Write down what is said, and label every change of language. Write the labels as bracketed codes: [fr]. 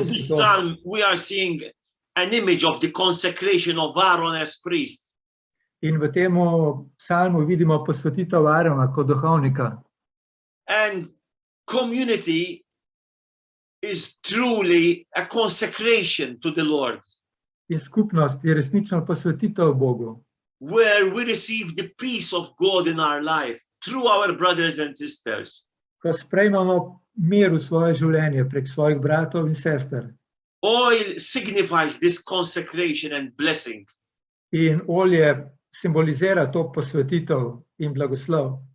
[en] In this psalm, we are seeing an image of the consecration of Aaron as priest. [sl] In v tem psalmu vidimo posvetitev Aarona kot duhovnika. [en] And community is truly a consecration to the Lord, [sl] In skupnost je resnično posvetitev Bogu, [en] where we receive the peace of God in our life through our brothers and sisters. [sl] ko sprejmemo mir v svoje življenje prek svojih bratov in sester. [en] Oil signifies this consecration and blessing. [sl] In olje simbolizira to posvetitev in blagoslov.